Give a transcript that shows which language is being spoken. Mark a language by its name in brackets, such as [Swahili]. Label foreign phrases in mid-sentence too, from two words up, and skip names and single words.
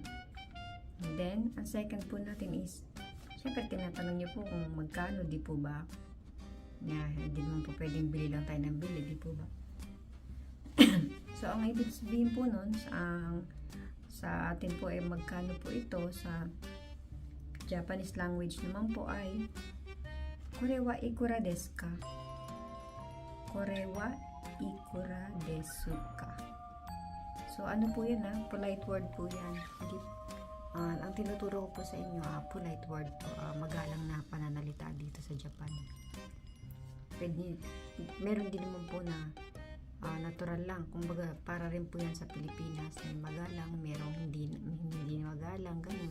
[English] And then, [Filipino] ang second po natin is, syempre tinatanong niyo po kung magkano, di po ba? Yan, hindi naman po pwedeng bili lang tayo ng bili, di po ba? So, ang ibig sabihin po nun, sa atin po ay magkano po ito, sa [English] Japanese language [Filipino] naman po ay [Japanese] これはいくらですか? これはいくらですか? [Filipino] So, ano po yan [English] polite word [Filipino] po yan. Ang tinuturo ko po sa inyo, [English] polite word [Filipino] po, magalang na pananalita dito sa Japan. Meron din naman po na natural lang. Kumbaga, para rin po yan sa Pilipinas. May magalang, merong hindi magalang, ganun.